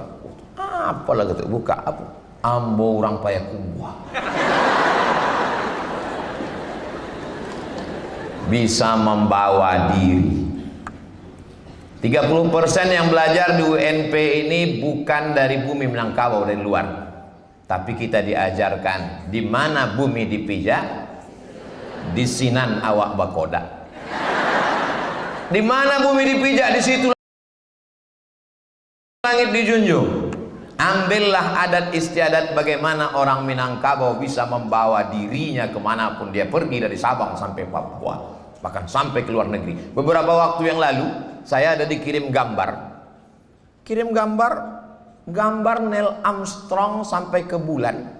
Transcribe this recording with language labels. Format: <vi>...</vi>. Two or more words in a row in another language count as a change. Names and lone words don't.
<id>Apa lagi tuh? Buka apa?</id> <min>Ambo orang Payakumbuh.</min> <id>bisa membawa diri. 30% yang belajar di UNP ini bukan dari bumi Minangkabau, dari luar. Tapi kita diajarkan di mana bumi dipijak,</id> <min>di sinan awak bakoda.</min> <id>Di mana bumi dipijak, di situ langit dijunjung. Ambillah adat istiadat bagaimana orang Minangkabau bisa membawa dirinya kemanapun dia pergi, dari Sabang sampai Papua, bahkan sampai ke luar negeri. Beberapa waktu yang lalu saya ada dikirim gambar Neil Armstrong sampai ke bulan.</id>